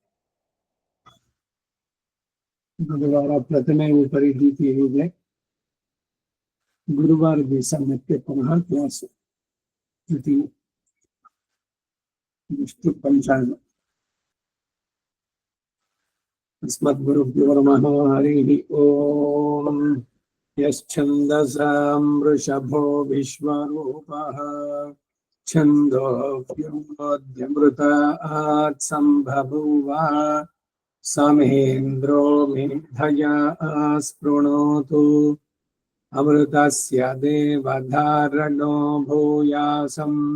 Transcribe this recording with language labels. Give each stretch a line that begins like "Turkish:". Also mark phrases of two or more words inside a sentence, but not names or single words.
Kannada: ಬುಧವಾರ ಪ್ರಥಮೆ ಉಪರಿಧೀತಿ ಇದೆ. ಗುರುವಾರ ದಿವಸ ಮತ್ತೆ ಪುನಃ ಕ್ಲಾಸು. ಇಷ್ಟು ಪಂಚಾಂಗ.
Sanskrit: ಅಸ್ಮದ್ಗುರುಭ್ಯೋ ನಮಃ. ಹರಿ ಓಂ. ಯಶ್ಛಂದಸಾಂ ವೃಷಭೋ ವಿಶ್ವರೂಪಃ ಛಂದೋऽಪ್ಯಮೃತಾತ್ ಸಂಭಭೂವ ಸಮೇಂದ್ರೋ ಮೇಧಯಾ ಸ್ಪೃಣೋತು ಅಮೃತಸ್ಯ ದೇವಧಾರಣೋ ಭೂಯಾಸಂ